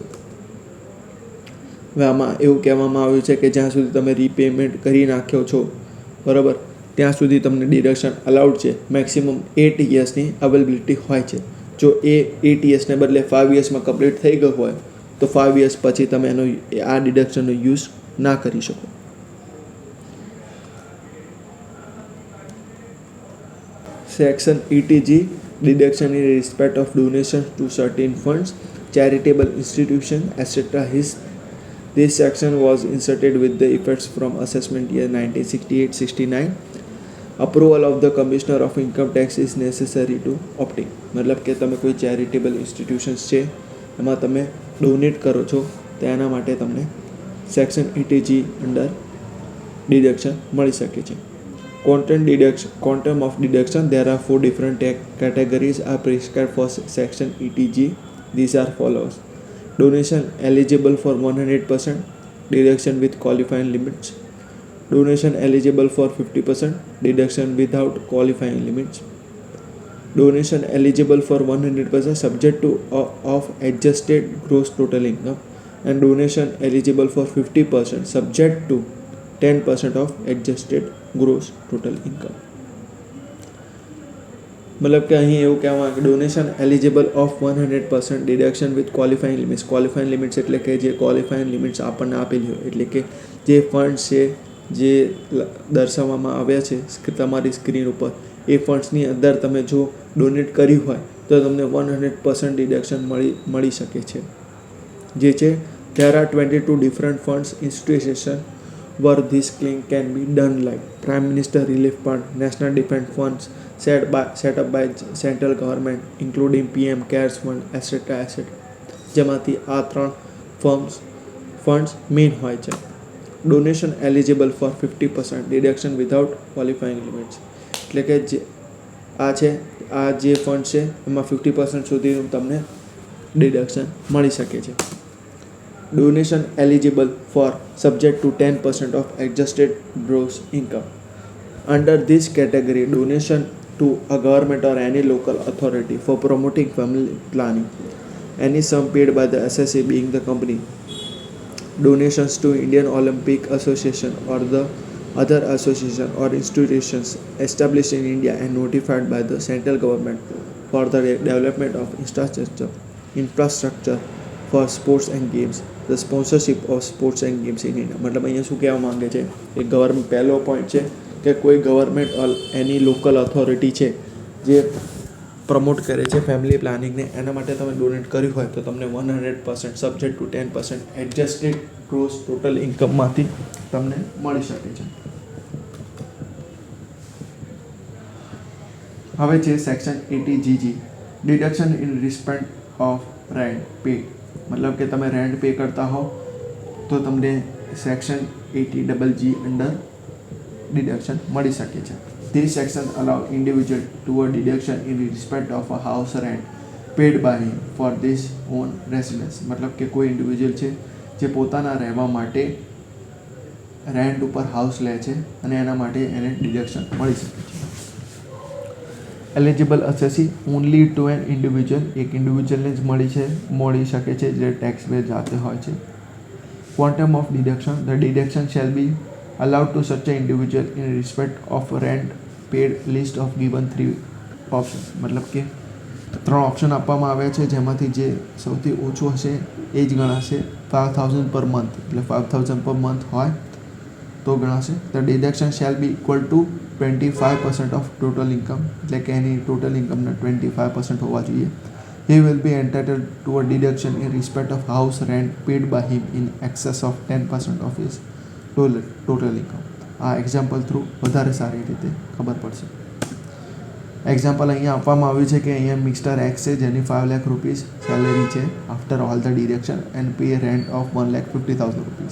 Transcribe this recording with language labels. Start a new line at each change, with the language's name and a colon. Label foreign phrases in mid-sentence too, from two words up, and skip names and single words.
Gujarati: હવે આમાં એવું કહેવામાં આવ્યું છે કે જ્યાં સુધી તમે રીપેમેન્ટ કરી નાખ્યો છો બરાબર ત્યાં સુધી તમને
English: deduction allowed
Gujarati: છે.
English: maximum 8 yearsni availability
Gujarati: હોય છે. જો એ 8 યર્સને બદલે 5
English: yearsmaan complete
Gujarati: થઈ ગયું હોય તો 5 યર્સ પછી તમે એનો આ ડિડક્શનનો યુઝ ના કરી શકો.
English: Section 80G deduction in respect of donations to certain funds, charitable institutions, etc. This section was inserted with the effects from assessment year 1968-69. Approval of the Commissioner of Income Tax is necessary to obtain.
Gujarati: मतलब કે તમે કોઈ
English: charitable institutions
Gujarati: છે એમાં તમે ડોનેટ કરો છો તો એના માટે તમને
English: section 80G under deduction
Gujarati: મળી શકે છે.
English: Quantum of deduction. There are 4 different categories are prescribed for section 80G. These are follows: donation eligible for 100% deduction with qualifying limits, donation eligible for 50% deduction without qualifying limits, donation eligible for 100% subject to of adjusted gross total income, and donation eligible for 50% subject to 10% of adjusted gross total income.
Hindi: मतलब कि
Gujarati: અહીં એવું કહેવામાં કે
English: donation eligible of 100% deduction with qualifying limits. qualifying limits
Gujarati: એટલે કે જે
English: qualifying limits
Gujarati: આપણને આપેલી હોય, એટલે કે જે ફંડ્સ છે જે દર્શાવવામાં આવ્યા છે કે તમારી સ્ક્રીન ઉપર, એ ફંડ્સની અંદર તમે જો ડોનેટ કર્યું હોય તો તમને 100% ડિડક્શન મળી શકે છે. જે છે
English: there are 22 different funds institution where this claim can be done, like Prime Minister Relief Fund, National Defence Funds set up by central government including PM CARES Fund, etc.
Gujarati: જેમાંથી આ 3
English: funds main
Gujarati: હોય છે.
English: donation eligible for 50% deduction without qualifying limits,
Gujarati: એટલે કે આ જે ફંડ છે એમાં 50% સુધીનું તમને ડિડક્શન મળી શકે છે.
English: donation eligible for subject to 10% of adjusted gross income. Under this category, donation to a government or any local authority for promoting family planning, any sum paid by the SSA being the company, donations to Indian Olympic Association or the other association or institutions established in India and notified by the central government for the development of infrastructure for sports and games, the sponsorship of sports and games in India.
Gujarati: मतलब અહીંયા શું કહેવા માંગે છે, એક ગવર્મેન્ટ પહેલો પોઈન્ટ છે કે કોઈ
English: government or any local authority
Gujarati: છે જે પ્રમોટ કરે છે
English: family planningne,
Gujarati: એના માટે તમે ડોનેટ કર્યું હોય તો તમને
English: 100% subject to 10% adjusted gross total incomemaanthi
Gujarati: તમને મળી શકે છે. હવે છે
English: section 80GG, deduction in respect of rent pay.
Hindi: मतलब कि
Gujarati: તમે
English: rent pay
Gujarati: કરતા હો તો તમને
English: section 80GG under deduction
Gujarati: મળી શકે છે.
English: These sections allow individual to a deduction in respect of a house rent paid by him for this own residence.
Gujarati: मतलब કે કોઈ ઇન્ડિવિજ્યુઅલ છે જે પોતાના રહેવા માટે રેન્ટ ઉપર હાઉસ લે છે અને એના માટે એને ડિડક્શન મળી શકે છે.
English: eligible assessee only to an individual,
Gujarati: એક ઇન્ડિવિજ્યુઅલને જ મળી શકે છે જે
English: tax pay
Gujarati: જાતે હોય છે.
English: quantum of deduction, the deduction shall be allowed to such an individual in respect of rent paid list of given 3 options.
Gujarati: मतलब કે 3 ઓપ્શન આપવામાં આવ્યા છે જેમાંથી જે સૌથી ઓછું હશે એ જ ગણાશે. 5000
English: per month,
Gujarati: એટલે 5000
English: per month
Gujarati: હોય તો ગણાશે.
English: the deduction shall be equal to 25% of total income,
Gujarati: એટલે કે એની ટોટલ ઇન્કમના 25% હોવા જોઈએ.
English: He will be entitled to a deduction in respect of house rent paid by him in excess of 10% of his total income.
Gujarati: આ
English: example through
Gujarati: વધારે સારી રીતે ખબર પડશે. એક્ઝામ્પલ અહીંયા આપવામાં આવ્યું છે કે અહીંયા મિસ્ટર એક્સ છે જેની 5 લાખ
English: rupees salary
Gujarati: છે
English: after all the deduction and pay rent of 1,50,000 rupees.